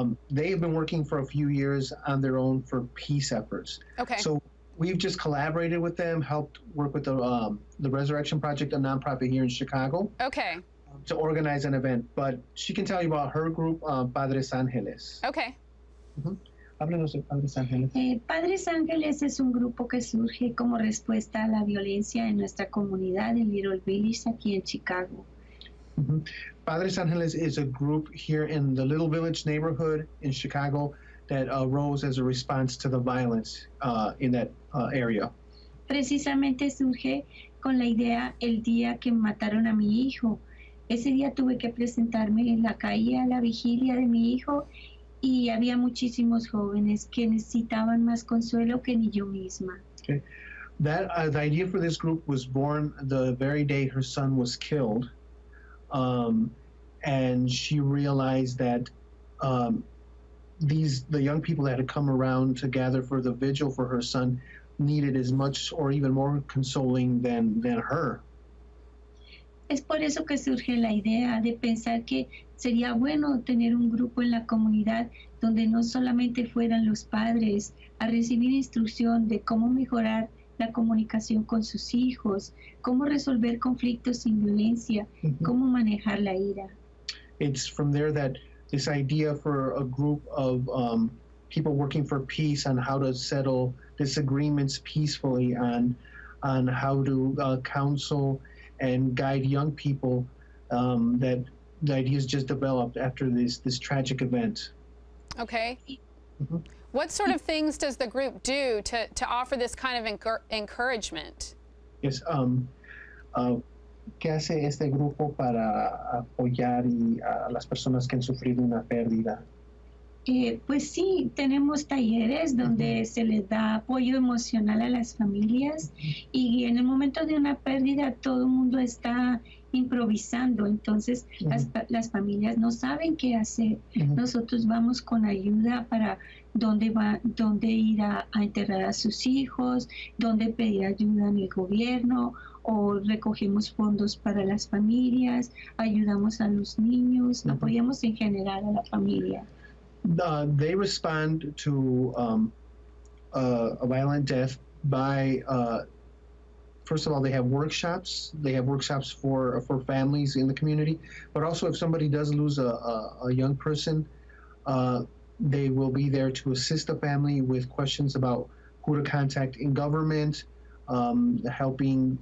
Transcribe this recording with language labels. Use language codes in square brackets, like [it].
[en] They have been working for a few years on their own for peace efforts. Okay. So we've just collaborated with them, helped work with the Resurrection Project, a nonprofit here in Chicago. Okay. To organize an event. But she can tell you about her group, Padres Ángeles. Okay. [es] Háblenos de Padres Ángeles. Padres Ángeles es un grupo que surge como respuesta a la violencia en nuestra comunidad en Little Village, aquí en Chicago. [en] Padres Ángeles is a group here in the Little Village neighborhood in Chicago that arose as a response to the violence in that area. [es] Precisamente surge con la idea el día que mataron a mi hijo. Ese día tuve que presentarme en la calle a la vigilia de mi hijo y había muchísimos jóvenes que necesitaban más consuelo que ni yo misma. [en] Okay. The idea for this group was born the very day her son was killed, and she realized that the young people that had come around to gather for the vigil for her son needed as much or even more consoling than her. [es] Es por eso que surge la idea de pensar que sería bueno tener un grupo en la comunidad donde no solamente fueran los padres a recibir instrucción de cómo mejorar la comunicación con sus hijos, cómo resolver conflictos sin violencia, cómo manejar la ira. [en] It's from there that this idea for a group of people working for peace on how to settle disagreements peacefully, on how to counsel and guide young people, that the ideas just developed after this tragic event. Okay. What sort of things does the group do to offer this kind of encouragement? Yes. [es] ¿Qué hace este grupo para apoyar a las personas que han sufrido una pérdida? Pues sí, tenemos talleres donde se les da apoyo emocional a las familias y en el momento de una pérdida todo el mundo está improvisando, entonces las familias no saben qué hacer. Nosotros vamos con ayuda para dónde ir a enterrar a sus hijos, dónde pedir ayuda en el gobierno, o recogemos fondos para las familias, ayudamos a los niños, apoyamos en general a la familia. [en] They respond to a violent death by, first of all, they have workshops. They have workshops for families in the community, but also if somebody does lose a young person, they will be there to assist the family with questions about who to contact in government, helping.